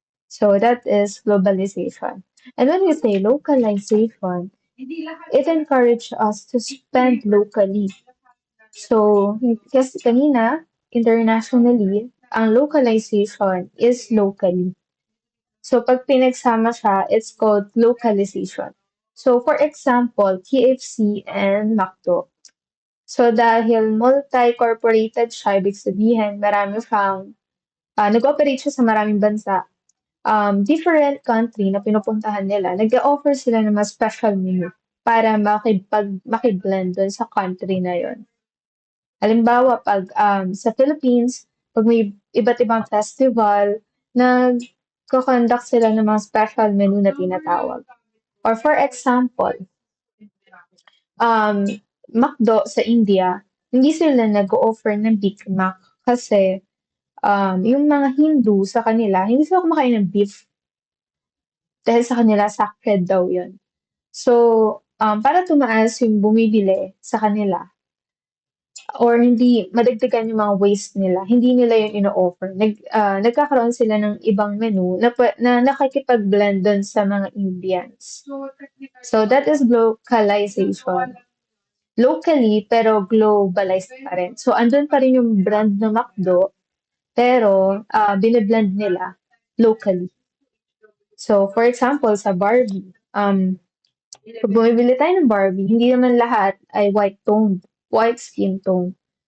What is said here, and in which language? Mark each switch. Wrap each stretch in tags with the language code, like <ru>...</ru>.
<en>So, that is globalization. And when we say localization, it encourages us to spend locally.</en> <tl>So, kasi kanina, internationally, ang</tl> <en>localization is locally. So,</en> <tl>pag pinagsama siya,</tl> <en>it's called localization. So, for example, KFC and McDo.</en> <tl>So dahil multi-corporated siya, ibig sabihin marami siyang nag-ooperate siya sa maraming bansa.</tl> <en>Different country</en> <tl>na pinupuntahan nila, nag-offer sila ng mas special menu para makiblend dun sa country na yon. Halimbawa, pag sa Philippines, pag may iba't ibang festival, nagko-conduct sila ng mga special menu na tinatawag.</tl> <en>Or for example,</en> <tl>um, McDo sa India, hindi sila nag-offer ng Big Mac kasi yung mga Hindu sa kanila, hindi sila kumakain ng beef dahil sa kanila sacred daw yun. So, para tumaas yung bumibili sa kanila or hindi madagdagan yung mga waste nila, hindi nila yun ino-offer. Nagkakaroon sila ng ibang menu na nakikipag-blend dun sa mga Indians.</tl> <en>So, that is localization.</en> <tl>Locally, pero globalized pa rin. So, andun pa rin yung brand ng McDo, pero biniblend nila locally.</tl> <en>So, for example,</en> <tl>sa Barbie, pag bumibili tayo ng Barbie, hindi naman lahat ay</tl> <en>white skin tone.</en>